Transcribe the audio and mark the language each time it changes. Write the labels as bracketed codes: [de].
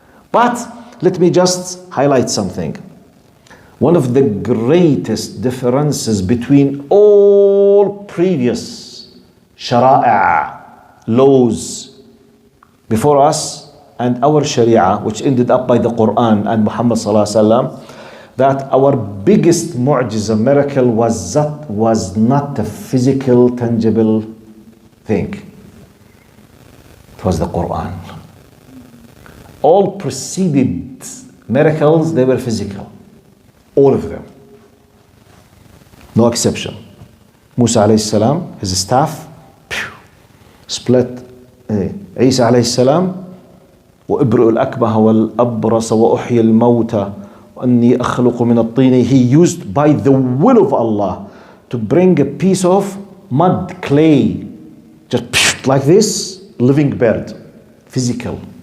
[en] But let me just highlight something. One of the greatest differences between all previous shara'a, laws before us, and our sharia, which ended up by the Quran and Muhammad sallallahu alaihi wasallam, that our biggest mu'jiza, miracle, was not a physical, tangible thing. It was the Quran. All preceded miracles, they were physical. All of them. No exception. Musa alayhi salam, his staff, split. [ar] Isa alayhi salam, وَإِبْرِئُ الْأَكْمَهَ وَالْأَبْرَصَ وَأُحْيِي الْمَوْتَى وَأَنِّي أَخْلُقُ مِنَ الطِّينِ. [en] He used by the will of Allah to bring a piece of mud, clay, just like this, living bird. Physical.